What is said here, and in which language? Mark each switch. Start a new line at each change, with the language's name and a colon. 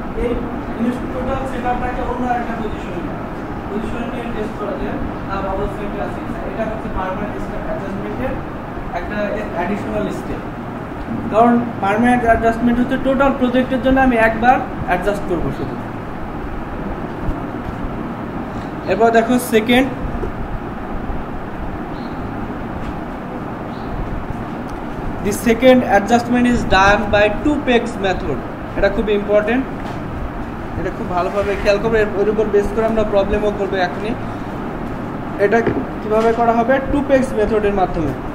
Bangla: এই টোটাল সেটআপটাকে অন্য একটা পজিশনে নিয়ে টেস্ট করা যায় আর বাবল সেন্টারে আছে। এটা হচ্ছে পার্মানেন্ট অ্যাডজাস্টমেন্টের একটা অ্যাডিশনাল স্টেপ। কারণ পার্মানেন্ট অ্যাডজাস্টমেন্ট হচ্ছে টোটাল প্রজেক্টের জন্য আমি একবার অ্যাডজাস্ট করব শুধু। এরপর দেখো second,
English: the second adjustment is done by two pegs method.
Bangla: এটা খুব ইম্পর্টেন্ট, এটা খুব ভালোভাবে খেয়াল করবে, এর উপর বেস করে আমরা প্রবলেমও করবো এখনই। এটা কিভাবে করা হবে? টু পেগস মেথডের মাধ্যমে।